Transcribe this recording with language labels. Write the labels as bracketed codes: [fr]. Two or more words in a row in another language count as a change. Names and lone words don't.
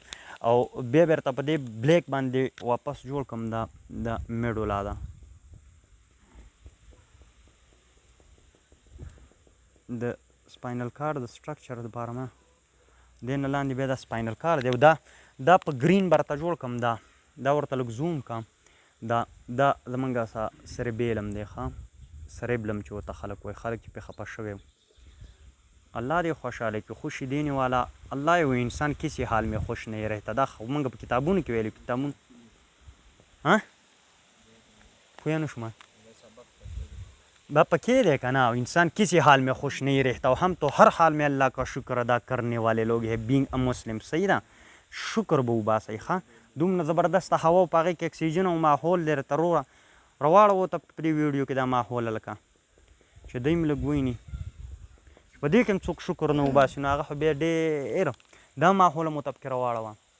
[ps] او بیا درته په دې بلیک باندې واپس جوړ کړم، دا میډولا ده، د سپاینل کارډ د سټرکچر دپاره ما دې نه لاندې بیا دا سپاینل کارډ دی. او دا په ګرین به درته جوړ کړم، دا ورته لږ زوم کړم. دا زمونږ څه سریبیلم دی، ښه سریبلم چې ورته خلک وایي، خلک چې پرې خفه شوی و. الله دې خوشحاله کړي، [ur] خوشی دینے والا اللہ ہے، وہ انسان کسی حال میں خوش نہیں رہتا. [ps] دا موږ په کتابونو کې ویلي، کتابونو پوه نه شوم دا پکې دی که نه، [ur] انسان کسی حال میں خوش نہیں رہتا، ہم تو ہر حال میں اللہ کا شکر ادا کرنے والے لوگ ہیں، [en] being a Muslim. [ps] صحیح ده، شکر به وباسئ. ښه دومره زبردسته هوا په هغې کې اکسیجن او ماحول دی، راته راواړوو ته په دې ویډیو کې دا ماحول هلکه چې دوی م لږ ویني چې په دې کې هم څوک شکر نه وباسي، نو هغه خو بیا ډېر دا ماحول هم ورته پکې راواړوه.